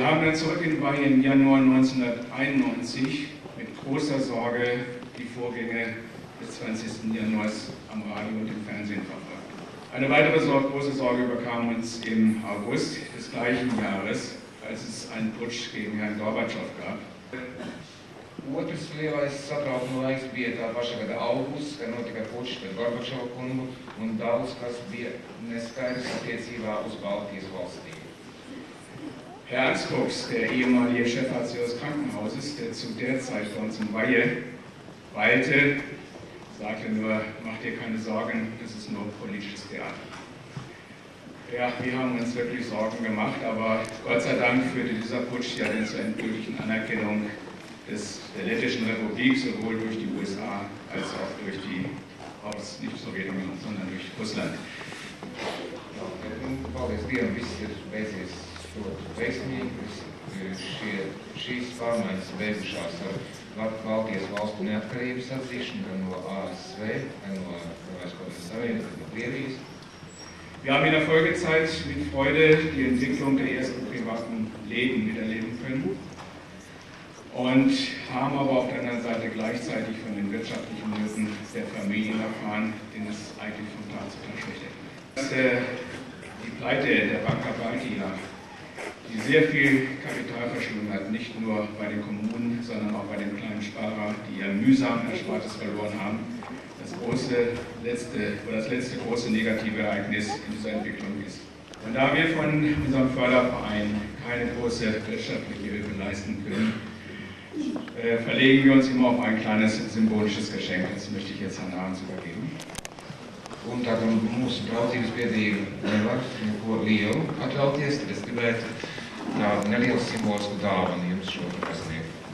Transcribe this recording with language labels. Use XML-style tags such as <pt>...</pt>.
<de>Wir haben dann zurück in Weihe im Januar 1991 mit großer Sorge die Vorgänge des 20. Januars am Radio und im Fernsehen verfolgt. Eine weitere große Sorge überkam uns im August des gleichen Jahres, als es einen Putsch gegen Herrn Gorbatschow gab.</de> <lv>Otrs lielais satraukuma laiks bija tā paša gada augusts, kad notika pučs pret Gorbačovu kungu, un daudz kas bija neskaidrs attiecībā uz Baltijas valstīm.</lv> <de>Herr Anskups, der ehemalige Chefarzt des Krankenhauses, der zu der Zeit bei uns in Weihe weilte, sagte nur, mach dir keine Sorgen, das ist nur politisches Theater. Ja, wir haben uns wirklich Sorgen gemacht, aber Gott sei Dank führte dieser Putsch ja dann zur endgültigen Anerkennung der Lettischen Republik, sowohl durch die USA als auch durch die nicht Sowjetunion, sondern durch Russland.</de> <lv>Paldies Dievam, viss ir beidzies ļoti veiksmīgi. Šīs pārmaiņas beigušās ar Baltijas valstu neatkarības atzīšanu gan no ASV, gan no Savienības, gan no Krievijas.</lv> <de>Wir haben in der Folgezeit mit Freude die Entwicklung der ersten privaten Läden miterleben können und haben aber auf der anderen Seite gleichzeitig von den wirtschaftlichen Nöten der Familien erfahren, denen es eigentlich von Tag zu Tag schlechter geht. Die Pleite der Banca Baltica, die sehr viel Kapital verschlungen hat, nicht nur bei den Kommunen, sondern auch bei den kleinen Sparer, die ihr mühsam Erspartes verloren haben, das letzte große negative Ereignis in dieser Entwicklung ist. Und da wir von unserem Förderverein keine große wirtschaftliche Hilfe leisten können, verlegen wir uns immer auf ein kleines symbolisches Geschenk. Das möchte ich jetzt Herrn Arns übergeben.</de> <lv>Un tā kā mūsu draudzības biedrība nevar neko lielu atļauties, tad es gribētu tādu nelielu simbolisku dāvanu jums šo pasniegt.</lv>